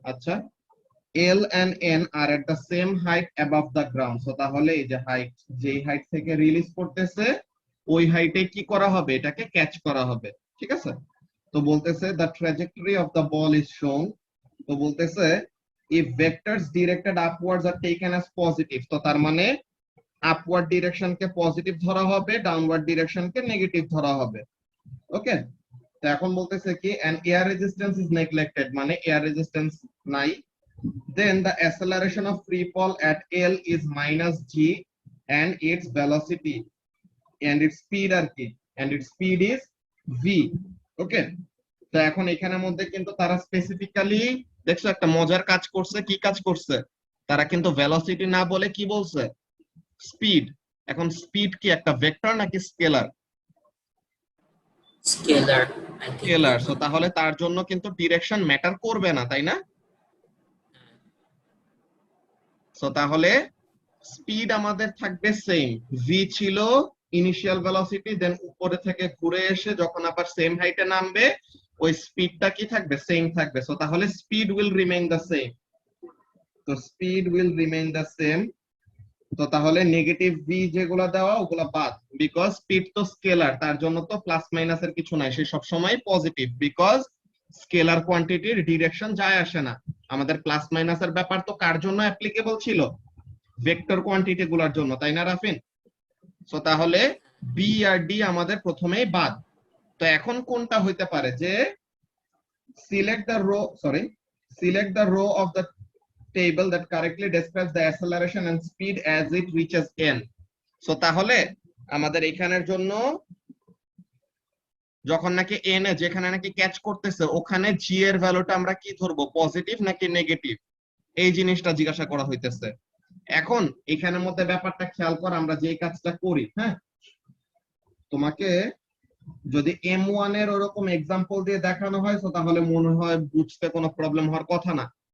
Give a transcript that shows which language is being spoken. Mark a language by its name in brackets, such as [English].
[Bangla] আচ্ছা, [English] L and N are at the same height above the ground, so [Bangla] তাহলে এই যে হাইট, যেই হাইট থেকে রিলিজ করতেছে ওই হাইটে কি করা হবে, এটাকে ক্যাচ করা হবে। ঠিক আছে, তো বলতেছে [English] the trajectory of the ball is shown, [Bangla] তো বলতেছে [English] if vectors directed upwards are taken as positive, [Bangla] তো তার মানে আপওয়ার্ড ডিরেকশন কে পজিটিভ ধরা হবে, ডাউনওয়ার্ড ডিরেকশন কে নেগেটিভ ধরা হবে। ওকে, তো এখন বলতেছে কি [English] an air resistance is neglected, [Bangla] মানে এয়ার রেজিস্ট্যান্স নাই, [English] then the acceleration of free fall at L is minus g and its velocity and its speed আর কি, and its speed is v। [Bangla] ওকে, তো এখন এখানের মধ্যে কিন্তু তারা স্পেসিফিক্যালি দেখছো একটা মজার কাজ করছে, কি কাজ করছে, তারা কিন্তু ভেলোসিটি না বলে কি বলছে, স্পিড। এখন স্পিড কি একটা ভেক্টর নাকি scalar? [English] Scalar, I think. [Bangla] Scalar, so তাহলে তার জন্য কিন্তু ডিরেকশন ম্যাটার করবে না, তাই না? সো তাহলে স্পিড আমাদের থাকবে সেম, ভি ছিল ইনিশিয়াল ভেলোসিটি, দেন উপরে থেকে ঘুরে এসে যখন আবার সেম হাইটে নামবে ওই স্পিডটা কি থাকবে, সেম থাকবে। [English] So তাহলে speed will remain the same, তো speed will remain the same. [Bangla] তো তাহলে নেগেটিভ ভি যেগুলো দেওয়া ওগুলা বাদ, বিকজ স্পিড তো স্কেলার, তার জন্য তো প্লাস মাইনাসের কিছু নাই, সে সবসময় পজিটিভ, বিকজ স্কেলার কোয়ান্টিটির ডিরেকশন যায় আসে না। আমাদের প্লাস মাইনাসের ব্যাপার তো কার জন্য অ্যাপ্লিকেবল ছিল, ভেক্টর কোয়ান্টিটি গুলার জন্য, তাই না রাফিন? সো তাহলে বি আর ডি আমাদের প্রথমেই বাদ। তো এখন কোনটা হইতে পারে, [English] যে select the row of the table that correctly describes the acceleration and speed as it reaches n। [Bangla] So তাহলে আমাদের এখানের জন্য যখন নাকি n এ যেখানে নাকি ক্যাচ করতেছে ওখানে g এর ভ্যালুটা আমরা কি ধরবো, পজিটিভ নাকি নেগেটিভ, এই জিনিসটা জিজ্ঞাসা করা হইতেছে। এখন এখানের মধ্যে ব্যাপারটা খেয়াল কর, আমরা যে কাজটা করি, হ্যাঁ, তোমাকে যদি M1 এর ওরকম এক্সাম্পল দিয়ে দেখানো হয় তো তাহলে মনে হয় বুঝতে কোনো প্রবলেম হওয়ার কথা না।